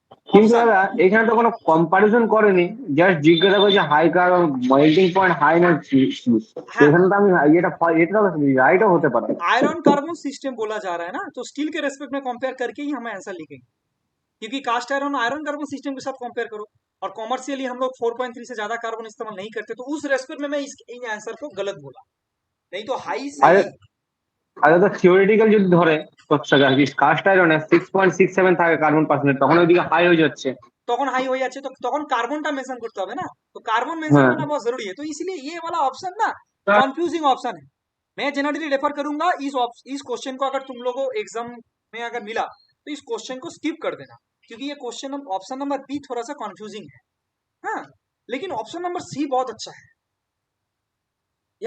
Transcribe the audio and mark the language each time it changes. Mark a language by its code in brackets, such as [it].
[bn] কিন্তু দাদা এখানে তো কোনো কম্পারিজন করেনি, জাস্ট জিজ্ঞাসা করছে high carbon melting point high না সেখানে তো আমি এটা এটা রাইটও হতে পারে। [hi] आयरन कार्बन सिस्टम बोला जा रहा है ना, तो स्टील के रेस्पेक्ट में कंपेयर करके ही हम आंसर लिखेंगे, क्योंकि cast iron iron carbon system के साथ कंपेयर करो और कॉमर्शियली हम लोग 4.3 से ज्यादा कार्बन इस्तेमाल नहीं करते, तो उस रेस्पेक्ट में मैं इन आंसर को गलत बोला, नहीं तो हाई আরে सही। [bn] আরে তো থিওরিটিক্যাল যদি ধরে কাস্ট আয়রনে 6.67 থাকে কার্বন পার্সেন্টেজ, তখন ওইদিকে হাই হয়ে যাচ্ছে। তখন হাই হয়ে যাচ্ছে, তো তখন কার্বনটা মেনশন করতে হবে না, [hi] तो कार्बन मेंशन हाँ। करना बहुत जरूरी है, तो इसलिए ये वाला ऑप्शन ना कंफ्यूजिंग ऑप्शन है। मैं जनरली रेफर करूंगा इस क्वेश्चन को, अगर तुम लोगों एग्जाम में अगर मिला तो इस क्वेश्चन को स्किप कर देना, क्योंकि ये क्वेश्चन ऑप्शन नंबर बी थोड़ा सा कंफ्यूजिंग है। हाँ, लेकिन ऑप्शन नंबर सी बहुत अच्छा है।